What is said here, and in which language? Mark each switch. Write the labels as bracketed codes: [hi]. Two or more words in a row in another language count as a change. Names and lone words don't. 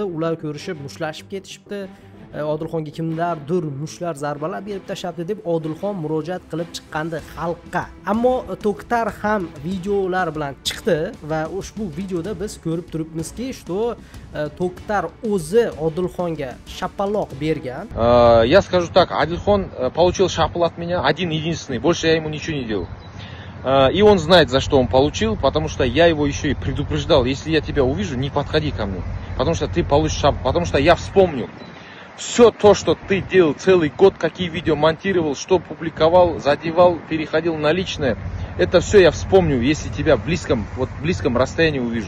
[uz] Ular ko'rishib, mushtlashib ketishibdi. Odilxonga kimlardir mushlar zarbalar berib tashlabdi deb Odilxon murojaat qilib chiqqandi xalqqa. Ammo To'xtar ham videolar bilan chiqdi va ushbu videoda biz ko'rib turibmizki, что To'xtar o'zi Odilxonga shapaloq bergan. [ru] Я скажу так, Адильхон получил шапал от меня, один единственный, больше я ему ничего не делал. И он знает, за что он получил, потому что я его еще и предупреждал. Если я тебя увижу, не подходи ко мне, потому что ты получишь шапку, потому что я вспомню. Все то, что ты делал целый год, какие видео монтировал, что публиковал, задевал, переходил на личное, это все я вспомню, если тебя в близком расстоянии увижу.